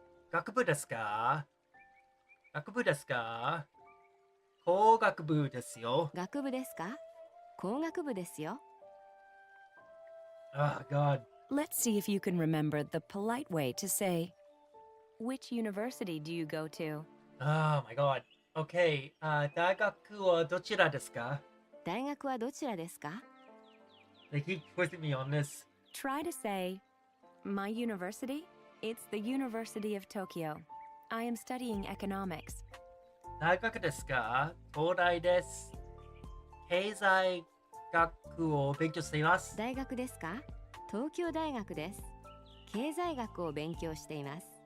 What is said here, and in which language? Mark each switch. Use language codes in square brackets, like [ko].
[ja] 学部ですか？学部ですか？工学部ですよ。学部ですか？工学部ですよ。 [en] Oh, God. Let's see if you can remember the polite way to say which university do you go to? Oh, my God. [ja] Okay, 大学はどちらですか？大学はどちらですか？ [en] They keep forcing me on this. Try to say my university? It's the University of Tokyo. I am studying economics. [ja] 大学ですか？東大です。経済学を勉強しています。大学ですか？東京大学です。経済学を勉強しています。